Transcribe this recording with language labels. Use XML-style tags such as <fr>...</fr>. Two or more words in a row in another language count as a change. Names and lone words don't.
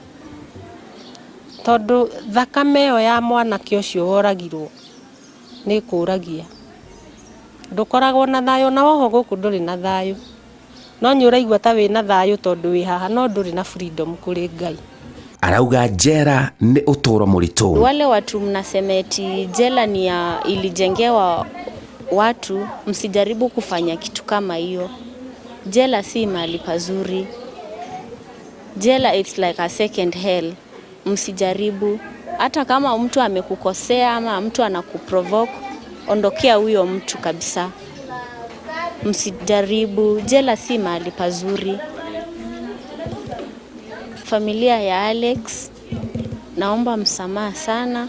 <ki>Tondu thakame yo ya mwana ke ucio woragirwo ni kuragia. ndukoragwo na thayo na woho guku nduri na thayo no nĩ ũraigua ta wĩna thayũ tondũ wĩ haha no ndũrĩ na freedom kũrĩ Ngai. Arauga jera nĩ ũtũũro mũritũ.</ki> <sw>Wale watu mnasema eti jela ni ilijengewa watu, msijaribu kufanya kitu kama hiyo. Jela si mahali pazuri.</sw> <en>Jela it's like a second hell.</en> <sw>Msijaribu. Hata kama mtu amekukosea ama mtu anakuprovoke, ondokea huyo mtu kabisa. Msijaribu. Jela si mahali pazuri. Familia ya Alex, naomba msamaha sana.</sw>